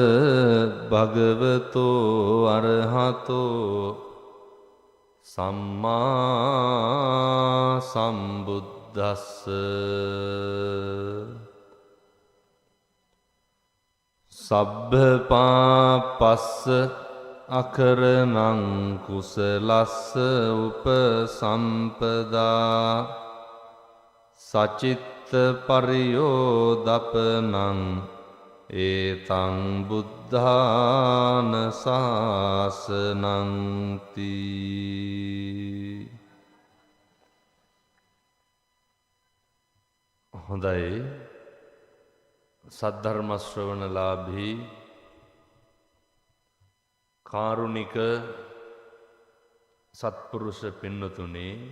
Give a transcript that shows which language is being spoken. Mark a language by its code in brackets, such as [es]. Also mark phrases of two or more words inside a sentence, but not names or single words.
[pi] භගවතෝ අරහතෝ සම්මා සම්බුද්දස්ස සබ්බ පාපස්ස අකරණං කුසලස්ස උපසම්පදා සචිත්ත පරියෝදපනං ඒතං බුද්ධාන ශාසනං තී. [si] හොඳයි, සද්ධර්ම ශ්‍රවණලාභී කාරුණික සත්පුරුෂ පින්නතුනි,